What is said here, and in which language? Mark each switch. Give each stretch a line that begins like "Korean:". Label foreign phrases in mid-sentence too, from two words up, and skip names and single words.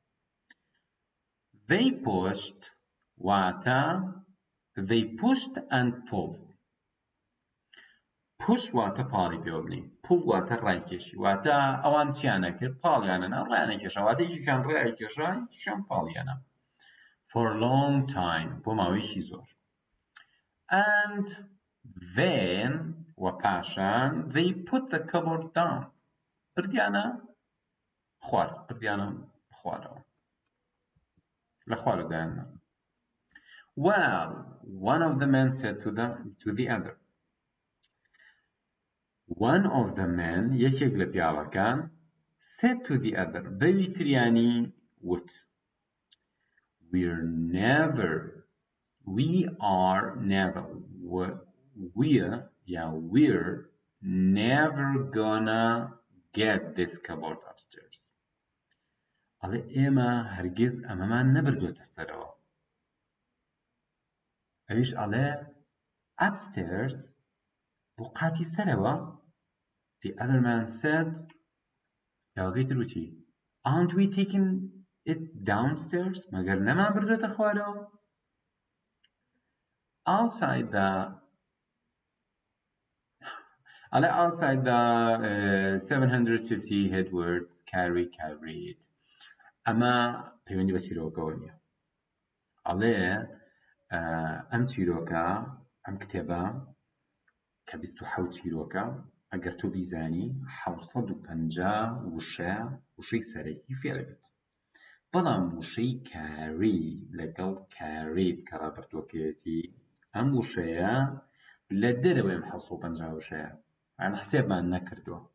English: they pushed
Central Kurdish: واتە
English: they pushed and pulled push
Central Kurdish: واتە پاڵی پێوە بنی pull واتە ڕایکێشی واتە ئەوان چیانە کرد پاڵیانەنا ڕایانە کێشە واتە یەکێکیان ڕای کێشا یەکێکیان پاڵیانە
English: for a long time
Central Kurdish: بۆ ماوەیەکی زۆر
English: and then
Central Kurdish: و پاشان
English: they put the cupboard down
Central Kurdish: بردیانە خوارەوە لە خوارەدایانە
English: well one of the men said to the other one of the men
Central Kurdish: یەکێک لە پیاوەکان
English: said to the other
Central Kurdish: بەوی تریانی وت
English: we're never gonna get this cupboard upstairs
Central Kurdish: ئەڵێ ئێمە هەرگیز ئەمەمان نەبردووەتە سەرەوە ئەویش ئەڵێ upstairs بۆ قاتی سەرەوە
English: the other man said
Central Kurdish: پیاوەکەی تروتی
English: aren't we taking it downstairs
Central Kurdish: مەگەر نەمان بردووەتە خوارەوە
English: outside the 750 headwords carried
Central Kurdish: ئەمە پەیوەندی بە چیرۆکەوە نییە ئەڵێ ئەم چیرۆکە ئەم کتێبە کە 27 چیرۆکە ئەگەر تۆ بیزانی 750 وشەی سەرەکی فێرە بێت بەڵام وشەی کاری لەگەڵ کارێت کە ڕابردووەکەیەتی ئەم وشەیە لە دەرەوەی ئەم 750 وشەیە یان حسێبمان نەکردووە